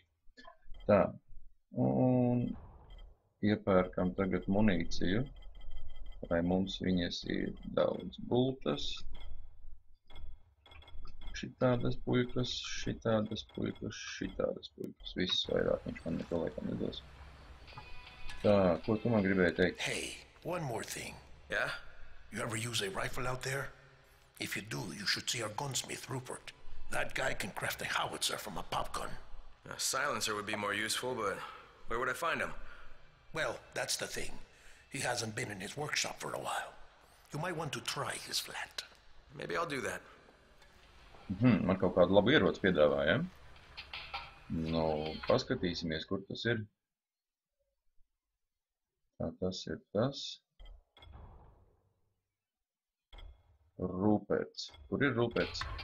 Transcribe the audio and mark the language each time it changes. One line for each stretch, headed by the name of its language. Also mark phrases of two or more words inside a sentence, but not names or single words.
Latvian: Tā, un iepērkam tagad munīciju, lai mums viņas ir daudz bultas. Šitādas puļkas. Viss vairāk viņš man neko laikam nedos. Tā, ko tu man gribēji teikt?
English: Hey, one more thing. Yeah? You ever use a rifle out there? If you do, you should see our gunsmith, Rupert. That guy can craft a howitzer from a pop gun. A silencer would be more useful, but where would I find him? Well, that's the thing. He hasn't been in his workshop for a while. You might want to try his flat. Maybe I'll do that.
Latvian: Man kaut kādu labu ieroci piedāvāja. Nu, paskatīsimies, kur tas ir. Tā, tas ir tas. Ruperts. Kur ir Ruperts?